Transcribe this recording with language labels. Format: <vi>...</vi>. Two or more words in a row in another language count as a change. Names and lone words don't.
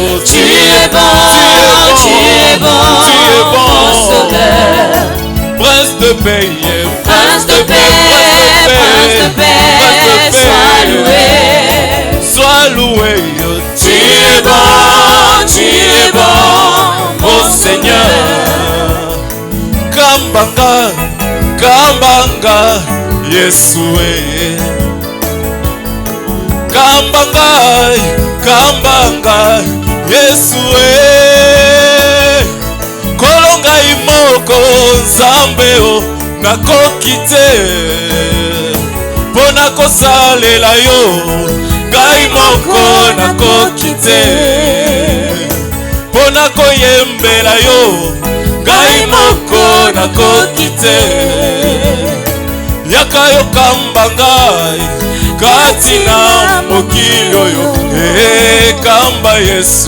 <fr>Tu es bon, tu es bon, mon sauveur. Prince de paix, Prince de paix, sois loué. sois loué, yo. Tu es bon, mon Seigneur.</fr> <ln>Kambanga, kambanga, Yesue. Kambanga, kambanga, Yesue. Kolonga imoko nzambeo nakokite pona kosalela yo ngai moko nakokite pona koyembela yo ngai moko nakokite yaka yo kamba ngai kati na mokili oyo kamba Yesu</ln>